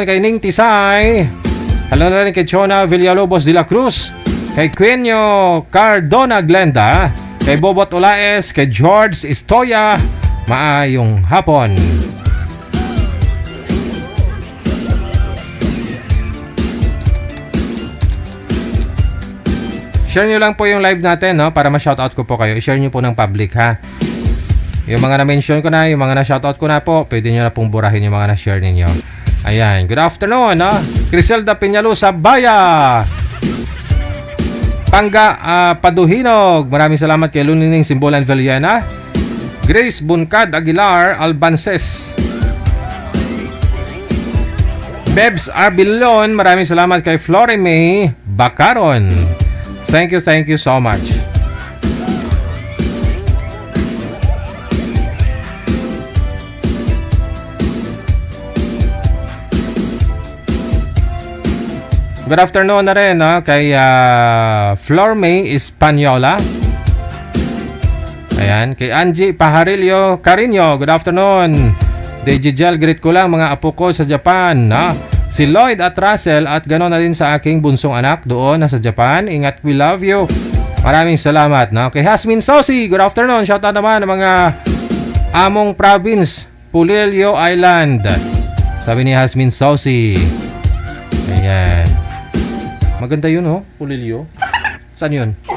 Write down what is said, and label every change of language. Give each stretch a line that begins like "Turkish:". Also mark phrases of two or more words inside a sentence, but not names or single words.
Filipino: Kay Ning Tisay, hello na rin kay Chona Villalobos de la Cruz, kay Quenio Cardona Glenda, kay Bobot Olaes, kay George Estoya,
Hiligaynon: maayong hapon.
Filipino: Share nyo lang po yung live natin, no? Para ma-shoutout ko po kayo. I-share nyo po ng public, ha? Yung mga na-mention ko na, yung mga na-shoutout ko na po, pwede nyo na pong burahin yung mga na-share ninyo. Ayan.
English: Good afternoon,
Filipino: no? Criselda Peñalosa Baya. Paduhinog. Maraming salamat kay Lunining Simbolan Villena. Grace Buncad Aguilar Albances. Bebs Arbilon. Maraming salamat kay Flore May Bacaron.
English: Thank you so much. Good afternoon
Filipino: na rin, no? Kay Flor May Espanyola. Ayan. Kay Angie Pajarillo Carino.
English: Good afternoon.
Filipino: Dejijel, greet ko lang mga apo ko sa Japan, no? Si Lloyd at Russell at gano'n na din sa aking bunsong anak doon na sa Japan. Ingat,
English: we love you.
Filipino: Maraming salamat, no? Kay Hasmin Sosi.
English: Good afternoon.
Filipino: Shoutout naman ng mga Among Province, Pulilio Island. Sabi ni Hasmin Sosi. Ayan. Maganda yun, oh. Pulilio. Saan yun?